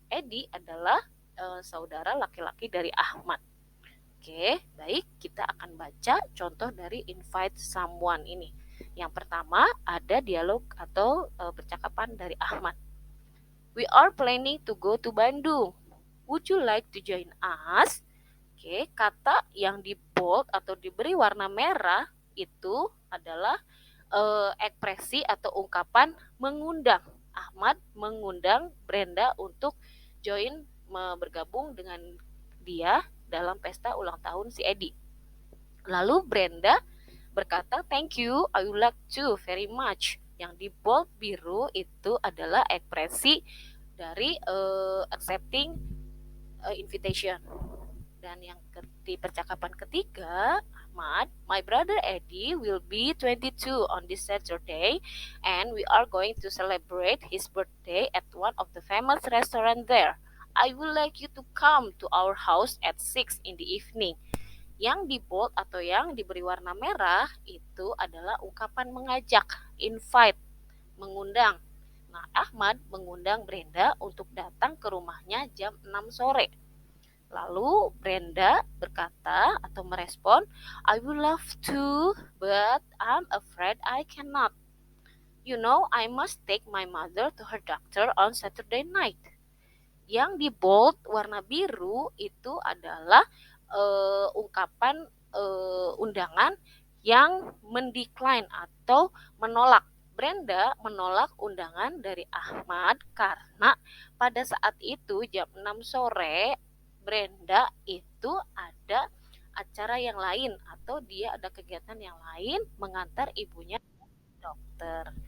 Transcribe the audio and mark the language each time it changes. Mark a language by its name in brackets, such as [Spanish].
[Indonesian] Edi adalah saudara laki-laki dari Ahmad. Oke, baik, kita akan baca contoh dari invite someone ini. Yang pertama ada dialog atau percakapan dari Ahmad. [English] We are planning to go to Bandung. Would you like to join us? [Indonesian] Oke, kata yang di bold atau diberi warna merah itu adalah ekspresi atau ungkapan mengundang Ahmad mengundang Brenda untuk join bergabung dengan dia dalam pesta ulang tahun si Eddie. Lalu Brenda berkata, [English] "Thank you, I would like to very much." [Indonesian] Yang di bold biru itu adalah ekspresi dari accepting invitation. Dan yang di percakapan ketiga, [English] Ahmad, "My brother Eddie will be 22 on this Saturday and we are going to celebrate his birthday at one of the famous restaurant there. I would like you to come to our house at 6 in the evening." [Indonesian] Yang di bold atau yang diberi warna merah itu adalah ungkapan mengajak, invite, mengundang. Nah, Ahmad mengundang Brenda untuk datang ke rumahnya jam 6 sore. Lalu Brenda berkata atau merespon, [English] "I would love to, but I'm afraid I cannot. You know, I must take my mother to her doctor on Saturday night." [Indonesian] Yang di bold warna biru itu adalah ungkapan undangan yang mendecline atau menolak. Brenda menolak undangan dari Ahmad karena pada saat itu jam 6 sore Brenda itu ada acara yang lain atau dia ada kegiatan yang lain mengantar ibunya dokter.